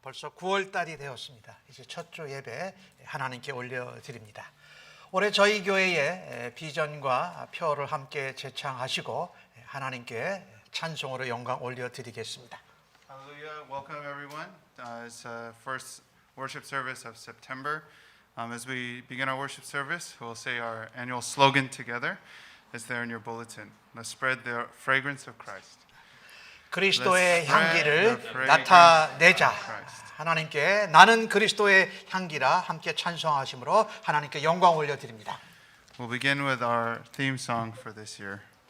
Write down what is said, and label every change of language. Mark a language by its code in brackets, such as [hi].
[ko] 벌써 9월 달이 되었습니다. 이제 첫 주 예배 하나님께 올려드립니다. 올해 저희 교회의 비전과 표를 함께 제창하시고 하나님께 찬송으로 영광 올려드리겠습니다. [en] Hallelujah. Welcome everyone. It's first worship service of September. As we begin our worship service, we'll say our annual slogan together. It's there in your bulletin. Let's spread the fragrance of Christ. [ko] 그리스도의 향기를 나타내자. 하나님께 나는 그리스도의 향기라 함께 찬송하심으로 하나님께 영광 올려드립니다. [en] We'll begin with our theme song for this year.